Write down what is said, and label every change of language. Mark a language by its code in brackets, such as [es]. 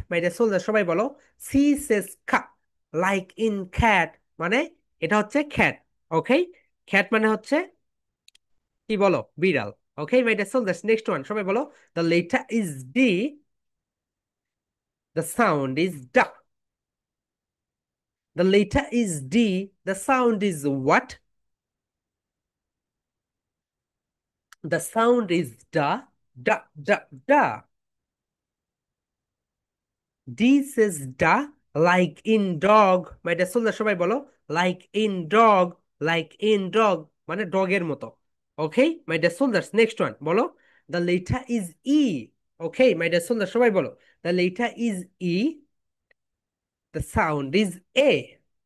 [en] My dear soldier, [bn] সবাই বলো, [en] C says ka, like in cat, [bn] মানে এটা হচ্ছে [en] cat, okay? [bn] cat মানে হচ্ছে কি বলো? বিড়াল। [en] okay my dear soldiers, next one, [bn] সবাই বলো [en] the letter is D, the sound is da. The letter is D, the sound is what? The sound is da, da, da, da. D says da, like in dog, my dear soldier [bn] সবাই বলো, [en] like in dog, like in dog, [bn] মানে ডগের মতো। [en] okay my dear soldiers, next one [bn] বলো, [en] The letter is E. Okay my dear soldier [bn] সবাই বলো, [en] The letter is E, the sound is e.